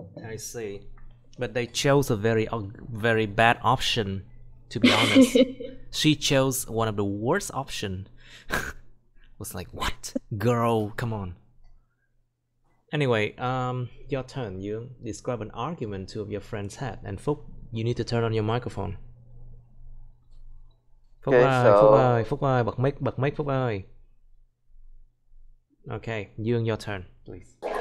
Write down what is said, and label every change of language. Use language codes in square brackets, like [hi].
[en] I see. But they chose a very bad option, to be honest. She chose one of the worst option. Was like, what? Girl, come on. Anyway, your turn. You describe an argument two of your friends had. And Phúc, you need to turn on your microphone. [vi] Phúc [en] Okay, [vi] ơi, [en] so- [vi] Phúc ơi, Phúc ơi, bật mic Phúc ơi. [en] Okay, Dương, your turn, please.